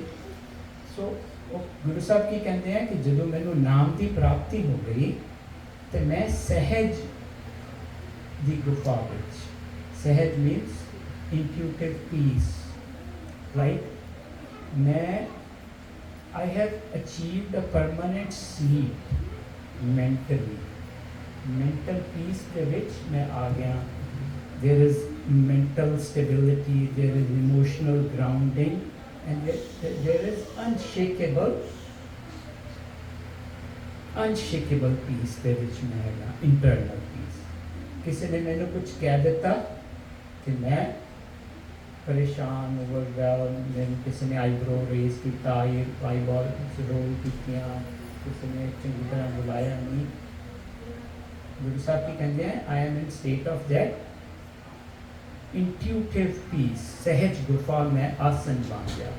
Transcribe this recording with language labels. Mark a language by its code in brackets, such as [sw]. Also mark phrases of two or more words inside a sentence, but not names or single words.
[hi] सो गुरु साहब की कहते हैं कि जो मैनू नाम की प्राप्ति हो गई तो मैं सहज की गुफा विच, सहज [en] means intuitive peace, [hi] राइट। [en] मैं I have achieved a permanent sleep mentally, mental peace [hi] के विच मैं आ गया। [en] There is mental stability, there is emotional grounding and there is unshakable peace [pa] ਦੇ ਵਿੱਚ ਮੈਂ ਹੈਗਾ, [en] internal peace। [pa] ਕਿਸੇ ਨੇ ਮੈਨੂੰ ਕੁਝ ਕਹਿ ਦਿੱਤਾ ਕਿ [hi] मैं परेशान ओवरवेलम, मैंने किसी ने [en] eyebrow raise [hi] किया, [en] eyeball roll [hi] कीतियां, किसी ने चंगी तरह बुलाया नहीं। गुरु साहब की कहते हैं [en] I am in state of that intuitive peace, [hi] सहज गुफा में आसन बन गया।